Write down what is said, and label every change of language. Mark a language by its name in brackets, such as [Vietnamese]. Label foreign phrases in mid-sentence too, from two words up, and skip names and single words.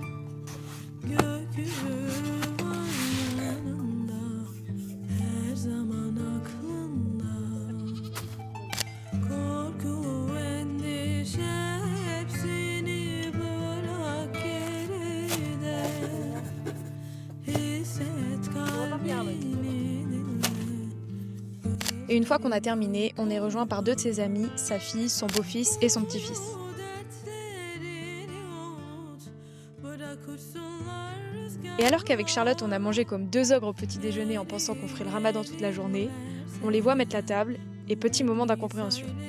[Turkish] Gökyüzü var yanında Her zaman aklında Korku, endişe hepsini bırak geride Hisset kalbini dinle [French] Et une fois qu'on a terminé, on est rejoint par deux de ses amis, sa fille, son beau-fils et son petit-fils. Et alors qu'avec Charlotte, on a mangé comme deux ogres au petit déjeuner en pensant qu'on ferait le ramadan toute la journée, on les voit mettre la table et petit moment d'incompréhension.